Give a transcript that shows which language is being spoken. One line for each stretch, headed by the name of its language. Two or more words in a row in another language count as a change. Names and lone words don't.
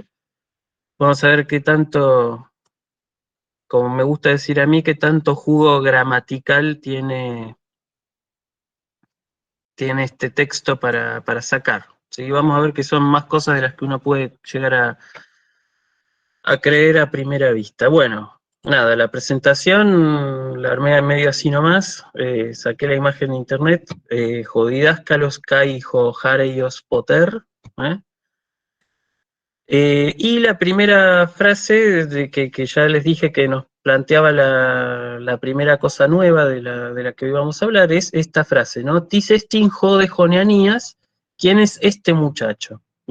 Spanish: Vamos a ver qué tanto, como me gusta decir a mí, qué tanto jugo gramatical tiene este texto para sacar. ¿Sí? Vamos a ver que son más cosas de las que uno puede llegar a creer a primera vista. Bueno, nada, la presentación la armé medio así nomás, saqué la imagen de internet,
Greek: ὁ διδάσκαλος καὶ ὁ Ἁρεῖος Πότερ,
Spanish: ¿eh? Y la primera frase que ya les dije que nos planteaba la primera cosa nueva de la que hoy vamos a hablar es esta frase, ¿no?
Greek: Τίς ἐστιν ὅδε ὁ νεανίας,
Spanish: ¿quién es este muchacho?